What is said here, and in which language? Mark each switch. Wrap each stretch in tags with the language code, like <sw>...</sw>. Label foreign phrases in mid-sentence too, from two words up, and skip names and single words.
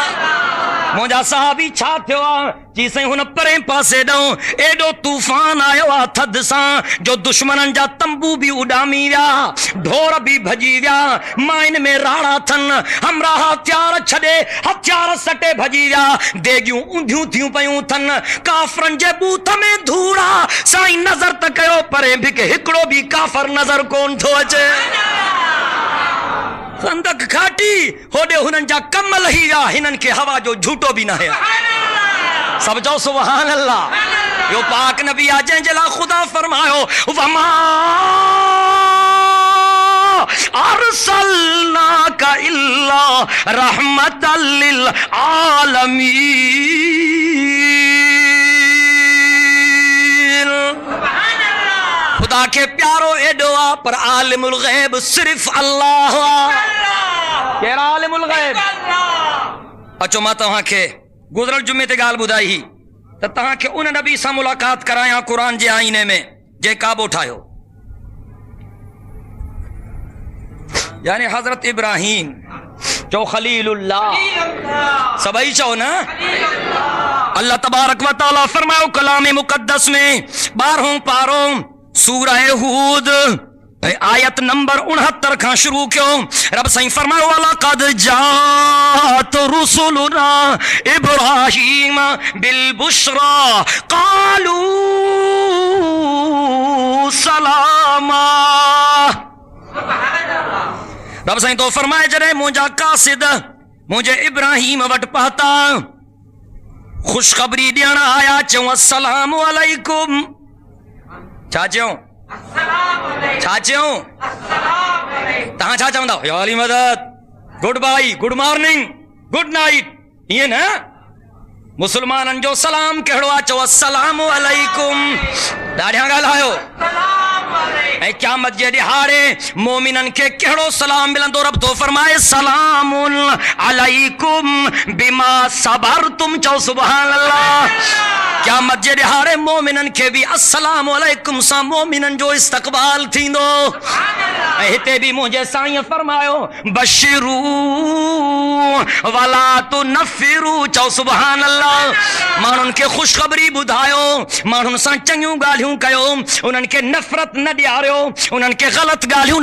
<sd>मुंहिंजा सहाबी छा थियो आहे जी साईं हुन परे पासे ॾऊं एॾो तूफ़ान आयो आहे थधि सां जो दुश्मननि जा तंबू बि उॾामी विया, ढोर बि भॼी विया, माइन में राड़ा थन, हमरा हथियार छॾे हथियार सटे भॼी विया, देगियूं ऊंधियूं थियूं पयूं थन, काफ़रनि जे बूथ में धूड़ आहे। साईं नज़र त कयो परे बि हिकिड़ो बि काफ़र नज़र कोन थो अचे। खंदक खाटी होॾे हुननि जा कम लही विया, हिननि खे हवा जो झूटो बि न है। सब चओ</sd> <ar>سبحان الله.</ar> <sd>यो पाक नबी आ जंहिंजे लाइ ख़ुदा फरमायो</sd> <ar>وما أرسلناك إلا رحمة للعالمين.</ar> <sd>खुदा के प्यारो एडो आ पर</sd> <ar>عالم الغيب</ar> <sd>सिर्फ अल्लाह। केड़ा</sd> <ar>عالم الغيب?</ar> <sd>अचो मां तव्हांखे गुज़िरियल जुमे ते ॻाल्हि ॿुधाई त तव्हांखे उन नबी सां मुलाक़ात करायां क़ुरान जे आईने में जे काबो ठाहियो, यानी हज़रत इब्राहिम। चओ खलीलुल्लाह। सभई चओ न।</sd> <ar>الله تبارك وتعالى</ar> <sd>फरमायो कलाम मुक़द्दस में 12 पारो सूरह हूद आयत नंबर 69 खां शुरू कयो। रब साईं फरमायो</sd> <ar>لقد جاءت رسلنا إبراهيم بالبشرى قالوا سلاما.</ar> <sd>रब साईं तो फरमाए जॾहिं मुंहिंजा कासिद मुंहिंजे इब्राहीम वटि पहुता ख़ुशख़बरी ॾियण आया, चऊं</sd> <ar>السلام عليكم.</ar> <sd>छा चयूं? छा चयूं? तव्हां छा चवंदा?</sd> <ur>یا علی مدد,</ur> <en>good bye, good morning, good night,</en> <sd>ईअं न। मुसलमाननि जो सलाम कहिड़ो आहे? चओ</sd> <ar>السلام عليكم.</ar> <sd>ॾाढियां ॻाल्हायो। ऐं क़यामत जे ॾिहाड़े मोमिननि खे कहिड़ो सलाम मिलंदो? रब तो फरमाए</sd> <ar>سلام عليكم بما صبرتم.</ar> <sd>चओ</sd> <ar>سبحان الله.</ar> <sd>क़यामत जे ॾिहाड़े मोमिननि खे बि</sd> <ar>السلام عليكم</ar> <sd>सां मोमिननि जो इस्तक़बाल थींदो। ऐं हिते बि मुंहिंजे साईं फरमायो</sd> <ar>بشروا ولا تنفروا.</ar> <sd>चओ</sd> <ar>سبحان الله.</ar> <sd>माण्हुनि खे ख़ुशख़बरी ॿुधायो, माण्हुनि सां चङियूं ॻाल्हियूं कयो, उन्हनि खे नफ़रत न ॾियारियो, उन्हनि खे ग़लति ॻाल्हियूं न।</sd>